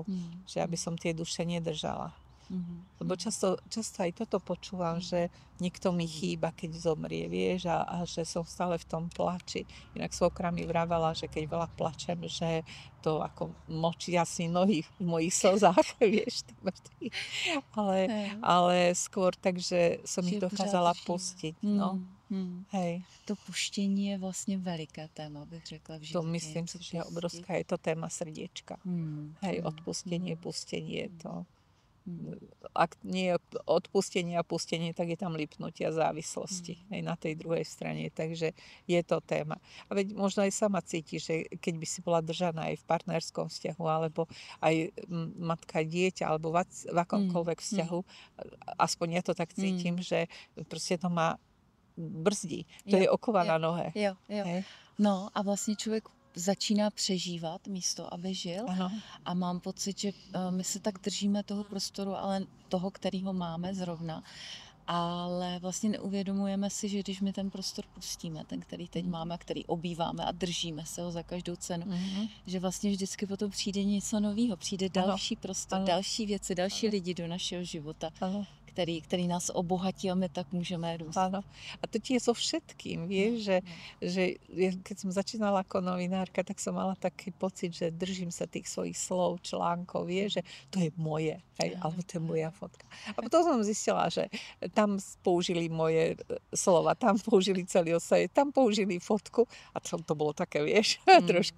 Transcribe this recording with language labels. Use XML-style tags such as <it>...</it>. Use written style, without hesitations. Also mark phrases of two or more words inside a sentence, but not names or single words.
<sk>Že aby som tie duše nedržala. Lebo často aj toto počúvam, že niekto mi chýba, keď zomrie, vieš, a že som stále v tom plači. Inak svokra mi vravala, že keď veľa plačem, že to ako močia si nohy v mojich slzách, vieš. Ale skôr tak, že som ich dokázala pustiť. No. Hej.</sk> <cs>To puštění je vlastně veliké téma, bych řekla v životě.</cs> <sk>To myslím si, že je obrovská, je to téma srdiečka. Hej, odpustenie, pustenie, to... Ak nie je odpustenie a pustenie, tak je tam lipnutie a závislosti aj na tej druhej strane, takže je to téma. A veď možno aj sama cítiš, že keď by si bola držaná aj v partnerskom vzťahu, alebo aj matka, dieťa, alebo v akomkoľvek vzťahu, aspoň ja to tak cítim, že proste to má brzdí. To je okova na nohe.</sk> <cs>Jo. No a vlastně člověk začíná přežívat místo, aby žil. Ano. A mám pocit, že my se tak držíme toho prostoru, ale toho, kterýho máme zrovna. Ale vlastně neuvědomujeme si, že když my ten prostor pustíme, ten, který teď máme, který obýváme a držíme se ho za každou cenu, že vlastně vždycky potom přijde něco nového, přijde další prostor, další věci, další lidi do našeho života. Který nás obohatí a my tak můžeme růst.</cs> <sk>Áno. A to tie so všetkým, vieš, že keď som začínala ako novinárka, tak som mala taký pocit, že držím sa tých svojich slov, článkov, vieš, že to je moje, hej, alebo to je moja fotka. A potom som zistila, že tam použili moje slova, tam použili celý osaj, tam použili fotku a to bolo také, vieš, trošku.</sk>